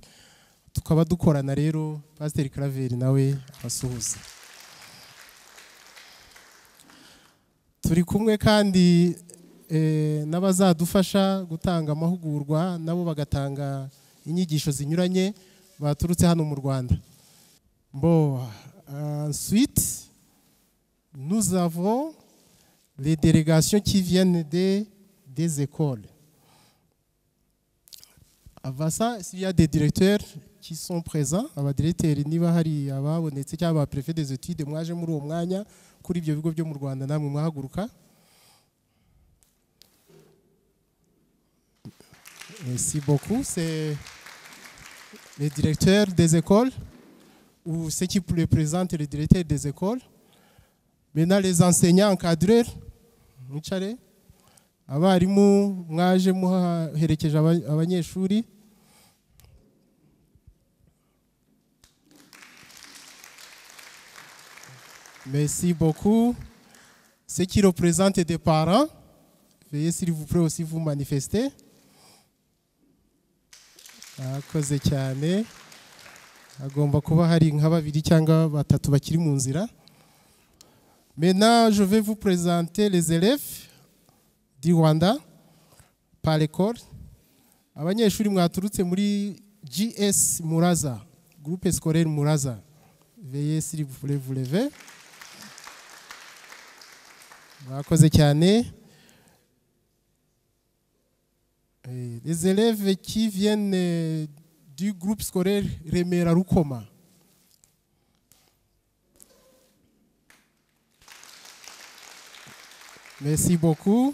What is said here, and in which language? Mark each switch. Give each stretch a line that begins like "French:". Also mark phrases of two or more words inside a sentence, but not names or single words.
Kinyarwanda: Tukaba dukorana rero, Pasiteri Claver nawe abasuhuza. Turi kumwe kandi n'abazadufasha gutanga amahugurwa, nabo bagatanga inyigisho zinyuranye baturutse hano mu Rwanda.
French: Ensuite, nous avons les délégations qui viennent des écoles. Avant ça, s'il y a des directeurs qui sont présents,
Kinyarwanda: abadirecteurs niba hari ababonetse cyangwa
French: préfet des études
Kinyarwanda: mwaje muri uwo mwanya kuri ibyo bigo byo mu Rwanda namwe mwahaguruka.
French: Merci beaucoup. C'est les directeurs des écoles ou ceux qui représentent les directeurs des écoles. Maintenant, les enseignants encadreurs,
Kinyarwanda: mwicare. Abarimu mwaje muherekeje abanyeshuri.
French: Merci beaucoup. Ceux qui représentent des parents, veuillez s'il vous plaît aussi vous manifester.
Kinyarwanda: Akoze cyane. Agomba kuba hari nka babiri cyangwa batatu bakiri mu nzira.
French: Maintenant, je vais vous présenter les élèves du Rwanda par l'école.
Kinyarwanda: Abanyeshuri mwaturutse muri GS Muraza,
French: groupe scolaire
Kinyarwanda: Muraza.
French: Veuillez s'il vous plaît vous lever.
Kinyarwanda: Akoze cyane.
French: Les élèves qui viennent du groupe scolaire Remera Rukoma. Merci beaucoup.